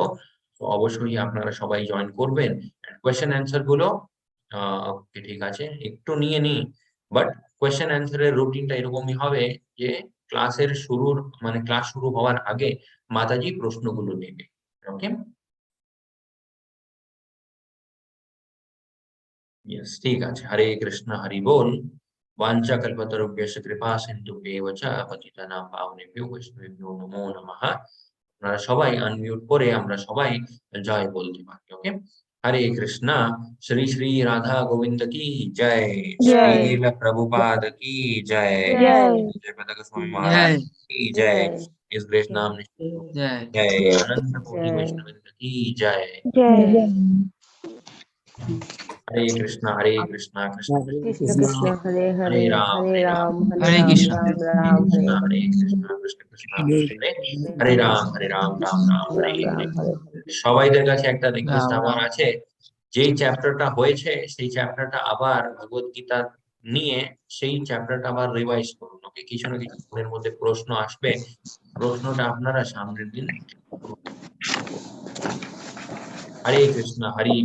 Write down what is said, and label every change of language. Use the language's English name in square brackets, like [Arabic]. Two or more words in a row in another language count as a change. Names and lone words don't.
[Bangla] তো অবশ্যই আপনারা সবাই জয়েন করবেন। [English] question answer [Bangla] গুলো ওকে, ঠিক আছে, একটু নিয়ে নি, বাট [English] question answer [Bangla] রুটিনটা এরকমই হবে যে ক্লাসের শুরুর মানে ক্লাস শুরু হওয়ার আগে মাতাজি প্রশ্নগুলো নেবে। ওকে, यस, ঠিক আছে। হরে কৃষ্ণ হরি বল। [Sanskrit] वाञ्छा कल्पतरुभ्यश्च कृपा सिन्धुभ्येव च पतितानां पावनेभ्यो वैष्णवेभ्यो नमो नमः। [Bangla] আপনারা সবাই আনমিউট করে আমরা সবাই জয় বলতে পারি। ওকে, হরে কৃষ্ণ। শ্রী শ্রী রাধা গোবিন্দ কি জয়, [Hindi] जय [Bangla] শ্রীল প্রভুপাদ কি জয়, [Hindi] जय जय पताका गोस्वामी महाराज की जय। इस ग्रेट नाम जय जय, अनंत कोटि वैष्णव की जय। जय [Sanskrit] हरे कृष्णा कृष्ण कृष्ण कृष्ण कृष्ण कृष्ण हरे हरे हरे राम हरे राम राम हरे हरे राम कृष्ण राम हरे राम हरे कृष्णा हरे कृष्ण कृष्ण हरे हरे राम राम राम हरे राम हरे। राम हरे हरे [Bangla] সবাইদের কাছে একটা রিকোয়েস্ট [Sanskrit] राम [Bangla] আমার [Sanskrit] राम [Bangla] আছে, যেই চ্যাপ্টারটা হয়েছে সেই চ্যাপ্টারটা আবার ভগবত গীতা নিয়ে সেই চ্যাপ্টারটা আবার রিভাইজ করুন। ওকে, কিছু না কিছু মনের মধ্যে প্রশ্ন আসবে, প্রশ্নটা আপনারা সামনের দিন করুন। হরে কৃষ্ণ হরি বল।